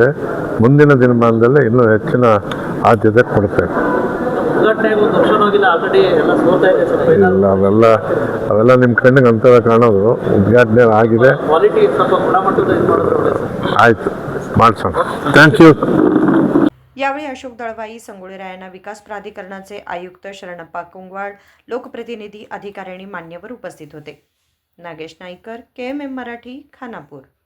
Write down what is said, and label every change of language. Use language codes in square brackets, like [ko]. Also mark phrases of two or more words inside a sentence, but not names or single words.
[kn] ಮುಂದಿನ ದಿನಮಾನದಲ್ಲಿ ಇನ್ನೂ ಹೆಚ್ಚಿನ ಆದ್ಯತೆ ಕೊಡ್ತೇವೆ. ಇಲ್ಲ, ಅವೆಲ್ಲ ನಿಮ್ಮ ಕಣ್ಣಿಗೆ ಅಂತರ ಕಾಣೋದು. ಉದ್ಘಾಟನೆ ಆಗಿದೆ, ಆಯಿತು, ಮಾಡಿಸೋಣ. [en] thank you. [mr] यावेळी अशोक दळवाई, संगोळी रायांना विकास प्राधिकरणाचे आयुक्त शरणप्पा कुंगवाड, लोकप्रतिनिधी, अधिकारी आणि मान्यवर उपस्थित होते. नागेश नाईकर, KMM मराठी, खानापूर.